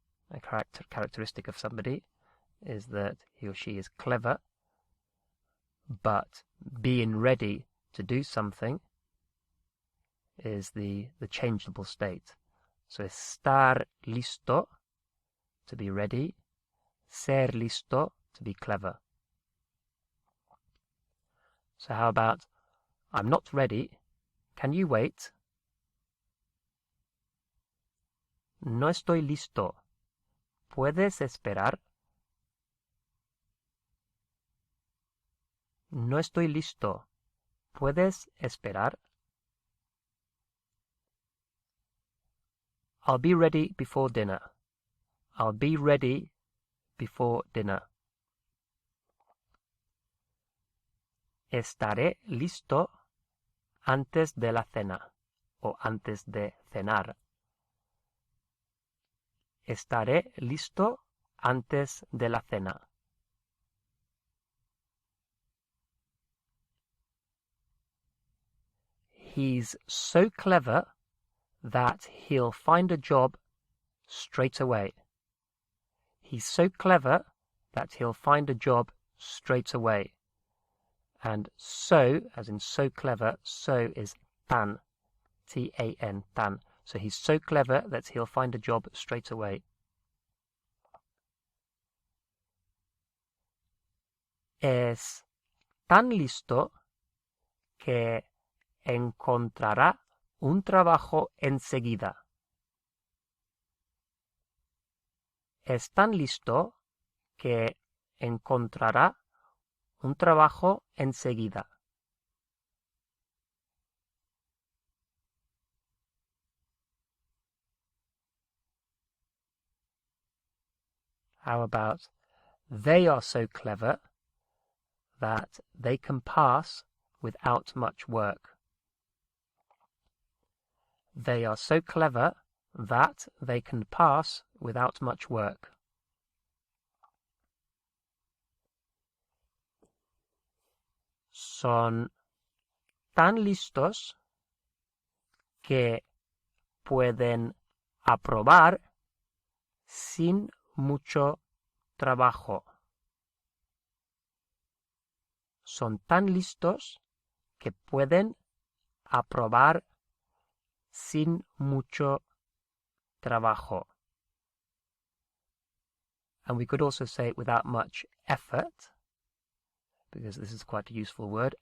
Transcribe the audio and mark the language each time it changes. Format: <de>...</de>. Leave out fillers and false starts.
<en>A characteristic of somebody is that he or she is clever, but being ready to do something is the changeable state. So</en> <es>estar listo,</es> <en>to be ready,</en> <es>ser listo,</es> <en>to be clever. So how about, I'm not ready, can you wait?</en> <es>No estoy listo, ¿puedes esperar? No estoy listo, ¿puedes esperar?</es> <en>I'll be ready before dinner. I'll be ready before dinner.</en> <es>Estaré listo antes de la cena o antes de cenar. Estaré listo antes de la cena.</es> <en>He's so clever that he'll find a job straight away. He's so clever that he'll find a job straight away. And so, as in so clever, so is tan, T-A-N, tan. So he's so clever that he'll find a job straight away.</en> <es>Es tan listo que encontrará un trabajo enseguida. Es tan listo que encontrará un trabajo enseguida.</es> <en>How about, they are so clever that they can pass without much work. They are so clever that they can pass without much work.</en> <es>Son tan listos que pueden aprobar sin mucho trabajo. Son tan listos que pueden aprobar sin mucho trabajo.</es> <en>And we could also say it without much effort, because this is quite a useful word.</en>